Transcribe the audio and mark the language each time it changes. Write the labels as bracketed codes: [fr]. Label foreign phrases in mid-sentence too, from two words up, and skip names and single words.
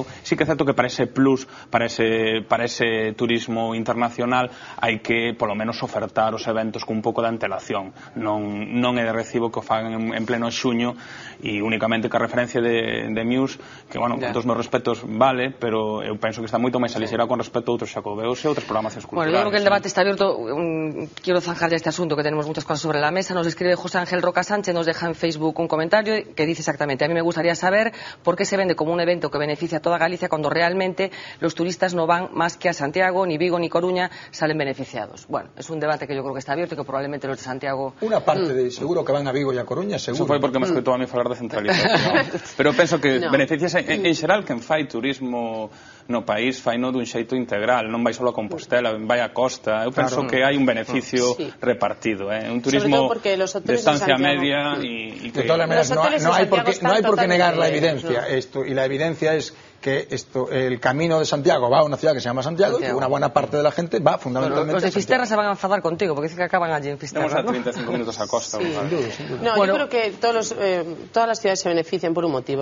[gl] Sí que é certo que para ese plus, para ese turismo internacional, hai que, polo menos, ofertar os eventos cun pouco de antelación. Non é de recibo que o fagan en pleno xuño e únicamente que a referencia de Muse, que, bueno, con todos os meus respetos vale, pero eu penso que está moito máis alixerada con respecto a outros Xacobeos e outras programacións culturales. [es] Bueno, yo creo que el debate está abierto. Quiero zanjar ya este asunto, que tenemos muchas cosas sobre la mesa. Nos escribe José Ángel Roca Sánchez, nos deja en Facebook un comentario que dice exactamente: a mí me gustaría saber por qué se vende como un evento que beneficia a toda Galicia cuando realmente los turistas no van más que a Santiago, ni Vigo ni Coruña salen beneficiados. Bueno, es un debate que yo creo que está abierto y que probablemente los de Santiago... Una parte de seguro que van a Vigo e a Coruña, seguro. [gl] Eso foi porque me escoitou a mí falar de centralización. Pero penso que beneficias en xeral quen fai turismo no país faino dun xeito integral, non vai só a Compostela, vai a costa. Eu penso que hai un beneficio repartido, un turismo de estancia media y que... [es] De todas maneras, no hay por qué negar la evidencia esto, y la evidencia es que el camino de Santiago va a una ciudad que se llama Santiago, y una buena parte de la gente va fundamentalmente los de Fisterra se van a enfadar contigo porque dicen que acaban allí en Fisterra. [gl] Estamos a 35 minutos a costa. [es] No, yo creo que todas las ciudades se benefician por un motivo.